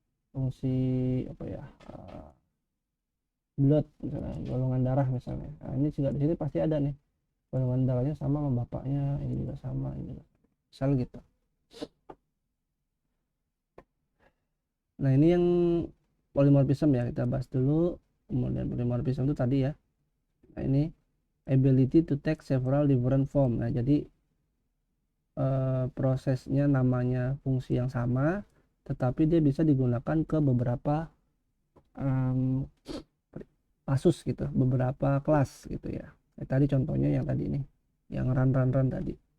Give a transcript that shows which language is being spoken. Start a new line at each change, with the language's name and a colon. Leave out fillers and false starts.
Indonesian: fungsi apa ya, blood misalnya, golongan darah misalnya. Nah, ini juga di sini pasti ada nih, golongan darahnya sama bapaknya, ini juga sama, ini juga misal gitu. Nah, ini yang polymorphism ya, kita bahas dulu. Kemudian polymorphism itu tadi ya.
English: Nah, ini ability to take several different form.
Indonesian: Nah, jadi prosesnya namanya fungsi yang sama, tetapi dia bisa digunakan ke beberapa kasus gitu, beberapa kelas gitu ya. Tadi contohnya yang tadi ini, yang run tadi.